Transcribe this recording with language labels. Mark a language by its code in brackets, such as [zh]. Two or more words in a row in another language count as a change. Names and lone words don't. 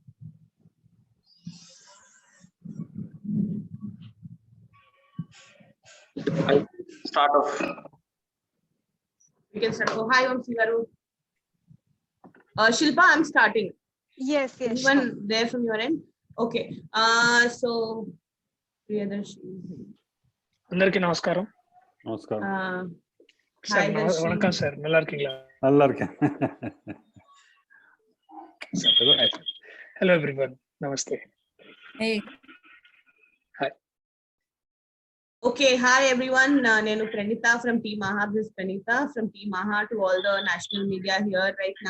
[en] I start off. We can start. Oh, hi, Vamsi Garu. Shilpa, I'm starting. Yes. Anyone there from your end? Okay. So Priyadarshi. [te] అందరికీ నమస్కారం. నమస్కారం. [en] Hi, Darshi. [ta] வணக்கம் சார், நல்லா இருக்கீங்களா? நல்லா இருக்கேன். [en] Hello everyone. Namaste. Hey. Hi. Okay, hi everyone. Nenu Pranita from Team Maha. This is Pranita from Team Maha to all the national media here right now.